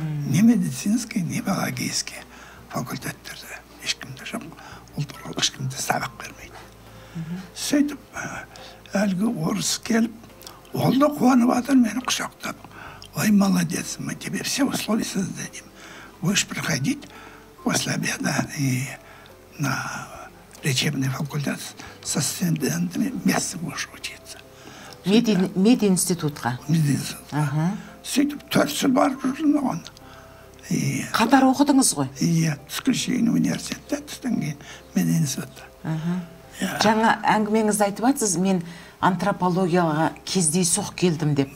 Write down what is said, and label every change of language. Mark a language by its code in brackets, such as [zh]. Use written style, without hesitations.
[ru] Не медицинский, не биологический [kk] факультеттерде ешкімде жоқ. Ол туралы ешкімде сабақ бермейді. Сөйтіп, әлгі орыс келіп, ол да қуанып жатыр, мені құшақтап. [ru] Ой, молодец, мы тебе все условия создадим. будешь проходить после обеда и на лечебный факультет со студентами вместе будешь учиться. [kk] Мединститутқа. Медицина. Сөйтіп 4 жыл барып жүрдім оған. Қатар оқыдыңыз ғой? Иә, түскен университетте, түстен кейін мединститутта. Жаңа әңгімеңізді айтып жатсыз, мен антропологияға кездейсоқ келдім деп.